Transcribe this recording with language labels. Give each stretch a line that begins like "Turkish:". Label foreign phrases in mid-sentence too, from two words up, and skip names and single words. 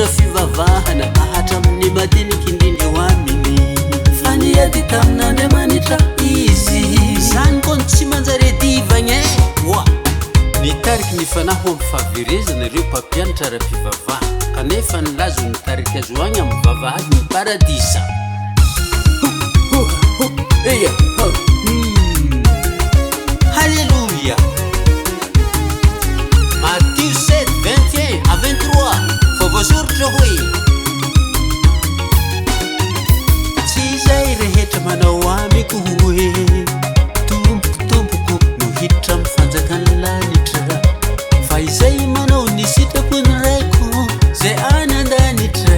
Malagasy: fivavahana ahatra amin'ny madiniky indrindra eo aminy fa niady tamin'Andriamanitra izy zany koa tsy manjary divagna oa nitariky ny fanahy amin'ny fahaverezana ireo mpampianatra ara-pivavaha kanefa nilazo nitariky azo agny amin'ny vavahady ny paradisa. Eya Alléluia. Matthieu 7:21-23. Faut voasoratra hoe tsy izay rehetra manao amiko hoe tompoko no hiditra amin'ny fanjakany lanitra fa izay manao ny sitrapony raiko zay any an-danitra.